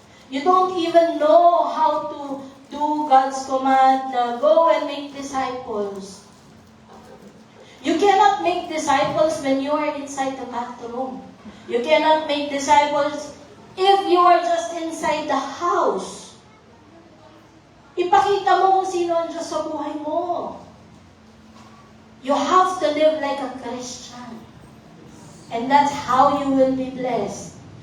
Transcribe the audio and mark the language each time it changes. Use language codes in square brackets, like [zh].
[en] You don't even know how to do God's command na go and make disciples. You cannot make disciples when you are inside the bathroom. You cannot make disciples if you are just inside the house. [tl] Ipakita mo kung sino ang Diyos sa buhay mo. [en] You have to live like a Christian. And that's how you will be blessed.